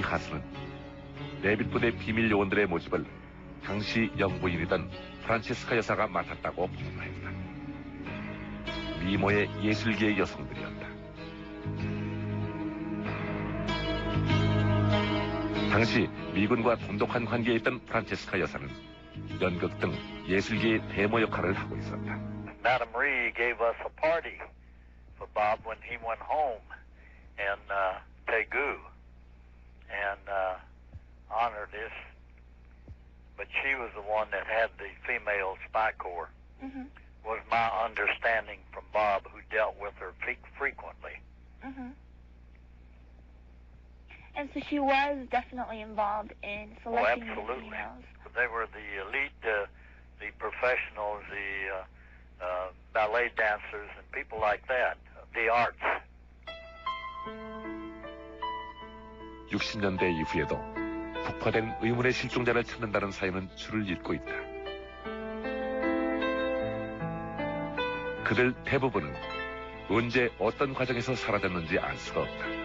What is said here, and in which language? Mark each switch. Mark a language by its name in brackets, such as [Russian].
[Korean] 하스는 레빗 부대 비밀 요원들의 모집을 당시 영부인이던 프란체스카 여사가 맡았다고 보도했다. 미모의 예술계의 여성들이었다. 당시 미군과 돈독한 관계에 있던 프란체스카 여사는 연극 등 예술계의 대모 역할을 하고 있었다. [English] Madame Ree gave us a party for Bob when he went home in Daegu and honored us. But she was the one that had the female spy corps, was my understanding from Bob, who dealt with her frequently. And so she was definitely involved in selecting the absolutely. females. They were the elite, the professionals, the ballet dancers, and people like that, the arts. [Korean] 60년대 이후에도 폭파된 의문의 실종자를 찾는다는 사연은 줄을 잇고 있다. 그들 대부분은 언제 어떤 과정에서 사라졌는지 알 수가 없다.